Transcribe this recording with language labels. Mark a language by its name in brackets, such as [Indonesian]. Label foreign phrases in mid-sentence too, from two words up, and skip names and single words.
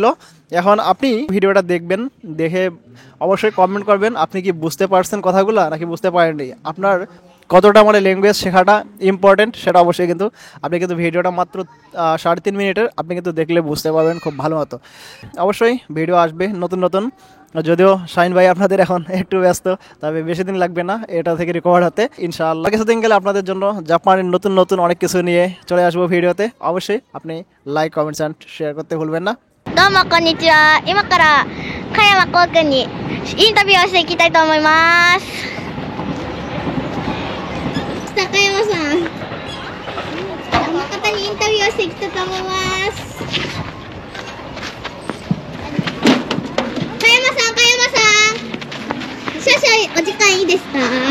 [Bangla] এখন আপনি ভিডিওটা দেখবেন, দেখে অবশ্যই কমেন্ট করবেন আপনি কি বুঝতে পারছেন কথাগুলো নাকি বুঝতে পারেননি, আপনার কতটা মানে ল্যাঙ্গুয়েজ শেখাটা ইম্পর্টেন্ট সেটা অবশ্যই কিন্তু আপনি কিন্তু ভিডিওটা মাত্র 3.5 মিনিটের, আপনি কিন্তু দেখলে বুঝতে পারবেন খুব ভালো মতো। অবশ্যই ভিডিও আসবে নতুন নতুন, যদিও শাইন ভাই আপনাদের এখন একটু ব্যস্ত, তবে বেশি দিন লাগবে না এটা থেকে রিকভার হতে [Arabic] إن شاء الله. [Bangla] কিছুদিন গেলে আপনাদের জন্য জাপানের নতুন নতুন অনেক কিছু নিয়ে চলে আসবো ভিডিওতে। অবশ্যই আপনি [English] like comments and share [Bangla] করতে ভুলবেন না। [Japanese] どうもこんにちは。今から加山こうくんにインタビューをしていきたいと思います。高山さん、この方にインタビューをしていきたいと思います。加山さん、少々お時間いいですか？